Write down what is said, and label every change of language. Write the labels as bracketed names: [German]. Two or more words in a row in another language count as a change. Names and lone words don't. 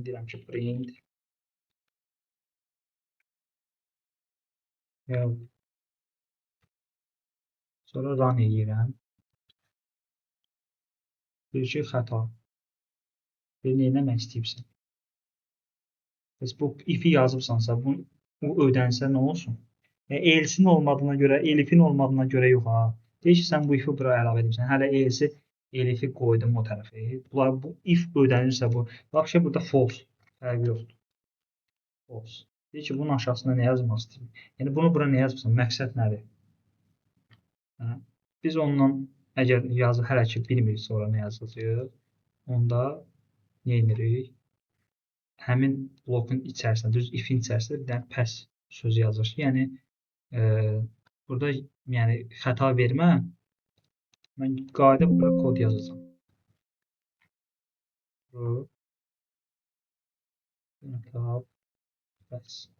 [Azerbaijani] Deyirəm ki, print. Sonra run edirəm. Bir ki, xəta. Nə eləmək istəyirsən? Bu if-i yazıbsansa, bu ödənsə nə olsun? Else-in olmadığına görə, elifin olmadığına görə yox ha. Deyir ki, sən bu if-i bura əlavə edirsən. Hələ else, elifi qoydum o tərəfə. Bu if ödənirsə bu. Bax ki, burada false. Fərqi yoxdur. False. Deyir ki, bunun aşağısında nə yazmaq istəyirəm? Yəni, bunu bura nə yazırsan? Məqsəd nədir? Biz ondan, əgər hələ ki, bilmirik sonra nə yazacağıq, onda nə edirik? Həmin blokun içərisində, düz if-in içərisində bir dənə pass sözü yazır. Yəni, burada xəta vermə, mən qayıdıb bura kod yazacağam. [English] True. Tab. [Azerbaijani] Bəs.